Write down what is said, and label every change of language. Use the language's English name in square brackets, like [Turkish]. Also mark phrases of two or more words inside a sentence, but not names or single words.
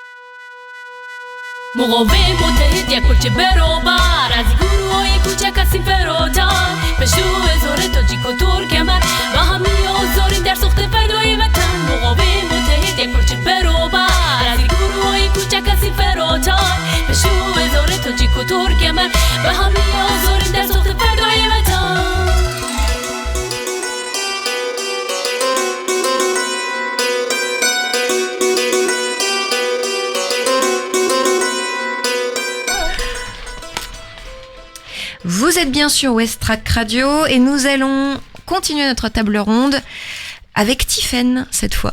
[Persian] مقاوم متحد یک پرچه برابر از این گروه های کوچک هستیم فراتر پشتو هزار تاجیک و ترکمن و هم نیاز داریم در ساخت فردای وطن مقاوم متحد یک پرچه برابر از این گروه های کوچک هستیم فراتر پشتو هزار تاجیک و ترکمن و هم نیاز داریم در ساخت فردای وطن [French] Vous êtes bien sur Westrack Radio et nous allons continuer notre table ronde avec Tiffaine cette fois.